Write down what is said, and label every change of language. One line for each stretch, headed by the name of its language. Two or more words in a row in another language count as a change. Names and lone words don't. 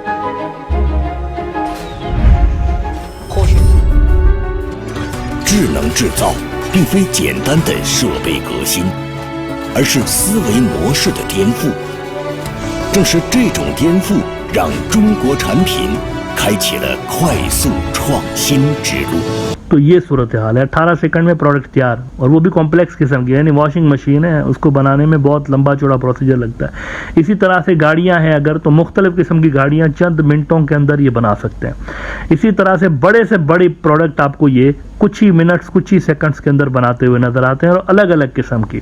Chinese: 智能制造并非简单的设备革新，而是思维模式的颠覆。正是这种颠覆，让中国产品开启了快速创新之路。
Urdu: تو یہ صورتحال ہے. 18 سیکنڈ میں پروڈکٹ تیار، اور وہ بھی کمپلیکس قسم کی، یعنی
English: washing machine
Urdu: ہے، اس کو بنانے میں بہت لمبا چوڑا پروسیجر لگتا ہے. اسی طرح سے گاڑیاں ہیں اگر، تو مختلف قسم کی گاڑیاں چند منٹوں کے اندر یہ بنا سکتے ہیں. اسی طرح سے بڑے پروڈکٹ آپ کو یہ کچھ ہی منٹس، کچھ ہی سیکنڈز کے اندر بناتے ہوئے نظر آتے ہیں، اور الگ الگ قسم کی.